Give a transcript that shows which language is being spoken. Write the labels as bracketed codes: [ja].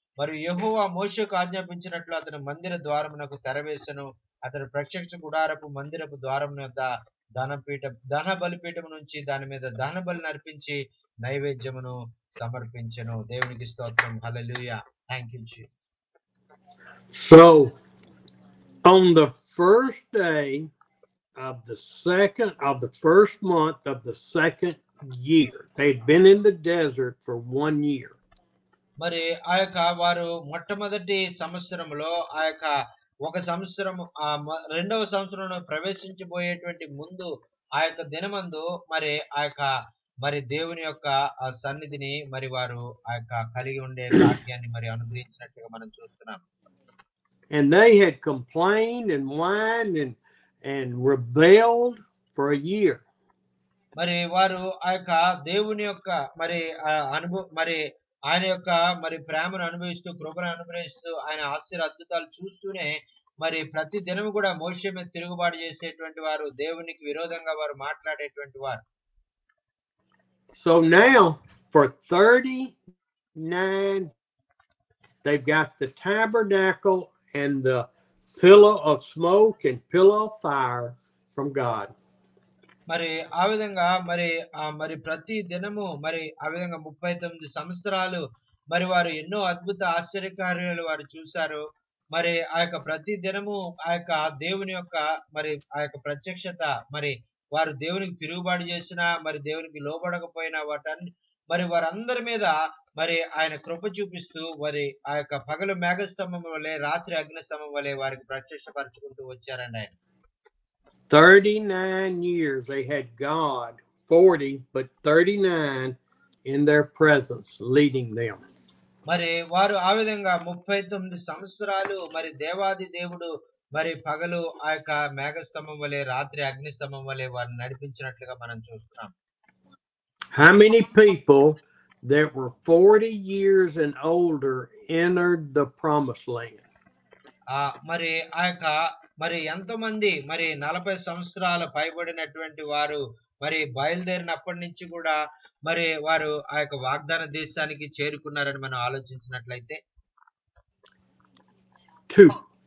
[te] మరియు యెహోవా మోషేకు ఆజ్ఞాపించినట్లు అతను మందిర ద్వారమునకు తెరవేసెను. అతడు ప్రత్యక్ష గుడారపు మందిరపు ద్వారమున వద్ద దహన బలిపీఠము నుంచి దాని మీద దహన బలిని అర్పించి నైవేద్యమును సమర్పించెను. దేవునికి స్తోత్రం. హల్లెలూయా. [en] Thank you Jesus. So on the first day of the first month of the second year, they'd been in the desert for 1 year. [te] మరి ఆ యొక్క వారు మొట్టమొదటి సంవత్సరంలో ఆ యొక్క ఒక సంవత్సరం రెండవ సంవత్సరంలో ప్రవేశించబోయేటువంటి ముందు ఆ యొక్క దినమందు మరి ఆ యొక్క మరి దేవుని యొక్క సన్నిధిని మరి వారు ఆ యొక్క కలిగి ఉండే భాగ్యాన్ని మరి అనుగ్రహించినట్టుగా మనం చూస్తున్నాం. [en] And they had complained and whined and rebelled for a year. [te] మరి వారు ఆ యొక్క దేవుని యొక్క మరి మరి ఆయన యొక్క మరి ప్రేమను అనుభవిస్తూ, కృపను అనుభవిస్తూ, ఆయన ఆశ్చర్య అద్భుతాలు చూస్తూనే మరి ప్రతి దినము కూడా మోషే మీద తిరుగుబాటు చేసేటువంటి వారు, దేవునికి విరోధంగా వారు మాట్లాడేటువంటి వారు. [en] So now for 39 they've got the tabernacle and the pillar of smoke and pillar of fire from God. [te] మరి ఆ విధంగా మరి ప్రతి దినము మరి ఆ విధంగా 39 సంవత్సరాలు మరి వారు ఎన్నో అద్భుత ఆశ్చర్యకార్యాలు వారు చూశారు. మరి ఆ యొక్క ప్రతి దినము ఆ యొక్క దేవుని యొక్క మరి ఆ యొక్క ప్రత్యక్షత, మరి వారు దేవునికి తిరుగుబాటు చేసినా, మరి దేవునికి లోబడకపోయినా మరి వారందరి మీద మరి ఆయన కృప చూపిస్తూ మరి ఆ యొక్క పగలు మేఘస్తంభం వలె, రాత్రి అగ్నిస్తంభం వలె వారికి ప్రత్యక్షపరచుకుంటూ వచ్చారండి ఆయన. [en] 39 years they had God, 40 but 39 in their presence leading them. [te] మరి వారు ఆ విధంగా 39 సంవత్సరాలు మరి దేవాది దేవుడు మరి పగలు ఆ యొక్క మేఘస్తంభం వలె, రాత్రి అగ్నిస్తంభం వలె వారిని నడిపించినట్లుగా మనం చూస్తున్నాం. [en] How many people that were 40 years and older entered the promised land? [te] మరి ఆ యొక్క మరి ఎంతమంది మరి 40 సంవత్సరాల పైబడినటువంటి వారు మరి బయలుదేరినప్పటి నుంచి కూడా మరి వారు ఆ యొక్క వాగ్దాన దేశానికి చేరుకున్నారని మనం ఆలోచించినట్లయితే [en] 2.